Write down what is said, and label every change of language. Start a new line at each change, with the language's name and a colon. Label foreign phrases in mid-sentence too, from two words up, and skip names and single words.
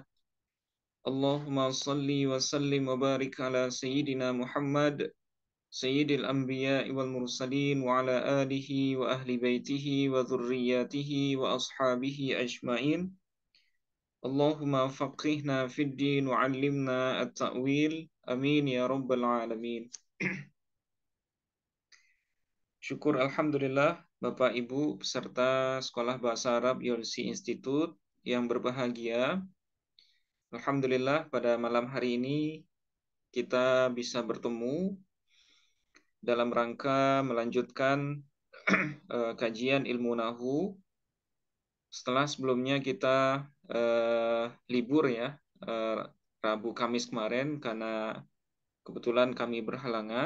Arabic: اللهم صل وسلم وبارك على سيدنا محمد سيد الأنبياء والمرسلين وعلى آله وأهل بيته وذريته وأصحابه أجمعين. اللهم فقهنا في الدين وعلمنا التأويل. آمين يا رب العالمين.
Indonesian: Syukur alhamdulillah Bapak Ibu peserta Sekolah Bahasa Arab Yolsi Institute yang berbahagia. Alhamdulillah pada malam hari ini kita bisa bertemu dalam rangka melanjutkan kajian ilmu nahu setelah sebelumnya kita libur ya, Rabu Kamis kemarin karena kebetulan kami berhalangan.